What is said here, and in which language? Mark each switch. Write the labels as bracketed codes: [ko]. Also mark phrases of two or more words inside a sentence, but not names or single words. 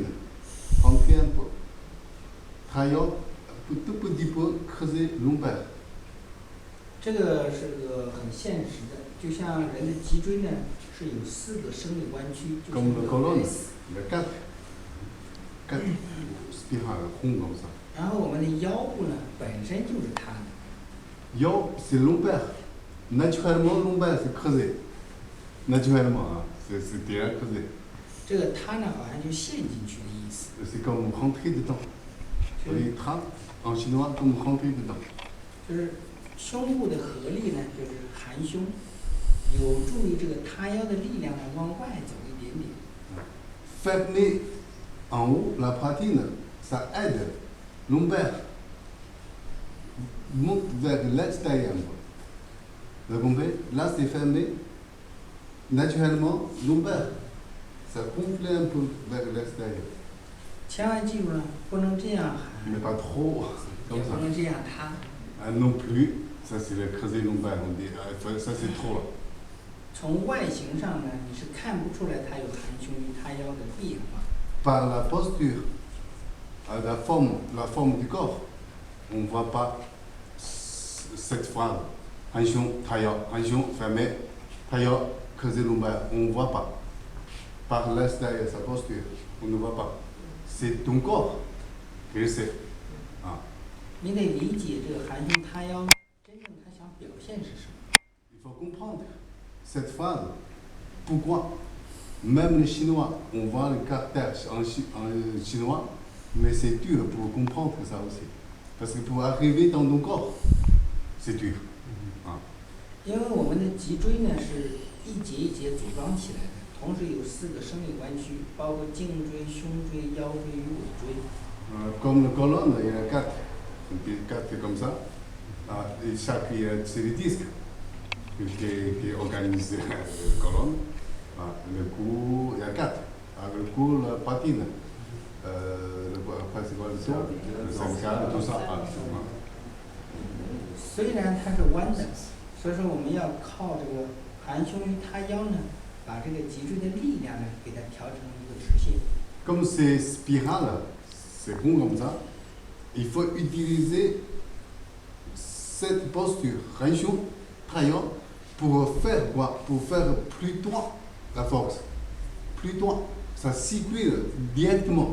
[fr] Rentrez un peu. Taillot, tout petit peu, creusez lombaire. [zh] 这个是个很现实的，就像人的脊椎呢是有4个生理弯曲，就是 [fr] Comme le [zh] 有 [fr] colonne, [zh] S。 [fr] il y a 4 spirales rondes comme ça. [zh] 然后我们的腰部呢本身就是塌的， [fr] Yo, c'est lombaire. Naturellement, lombaire, c'est creusé. Naturellement, hein, c'est bien creusé. [zh] 这个塌呢好像就陷进去的意思。 [fr] C'est comme rentrer dedans. [zh] 就 [fr] On [zh] 是 [fr] les trappe en chinois comme rentrer dedans. [zh] 就是胸部的合力呢，就是含胸， 有助于这个塌腰的力量呢往外走一点点。 [fr] Fermer en haut la poitrine, ça aide lombaire monte vers l'extérieur. Vous comprenez? Là, c'est fermé. Naturellement, lombaire, ça gonfle un peu vers l'extérieur. [zh] 千万记住了，不能这样喊， [fr] Mais pas trop [zh] 也 [fr] comme [zh] 不 [fr] ça. [zh] 能这样塌。 [fr] Ah, non plus, ça c'est le creuset lombaire, on dit. Ça c'est trop là. [zh] 从外形上呢，你是看不出来它有含胸与塌腰的变化。 [fr] Par la posture, la forme du corps, on ne voit pas cette phrase. Hanchon, tailleur, hanchon, fermé, tailleur, creuset lombaire, on ne voit pas. Par l'extérieur, sa posture, on ne voit pas. C'est ton corps qui le sait. Ah. [zh] 你得理解这个含胸塌腰，真正他想表现是什么。 [fr] Il faut comprendre cette phrase. Pourquoi? Même les Chinois, on voit le caractère en chinois, mais c'est dur pour comprendre ça aussi. Parce que pour arriver dans ton corps, c'est dur. [zh] 因为我们的脊椎呢是一节一节组装起来的，同时有4个生理弯曲，包括颈椎、胸椎、腰椎与尾椎。 [fr] Comme le colonne, il y en a 4. 4 comme ça. Et chaque, c'est les disques qui organisent la colonne. Le cou, il y a 4. Le cou, la poitrine. Après, c'est quoi le dos? Le cervical, tout ça. [zh] 虽然它是弯的，所以说我们要靠这个含胸与塌腰呢，把这个脊椎的力量呢给它调成一个直线。 [fr] Comme c'est spirale, c'est rond comme ça, il faut utiliser cette posture, hanchon, tailleur, pour faire quoi? Pour faire plus droit la force. Plus droit. Ça circule directement.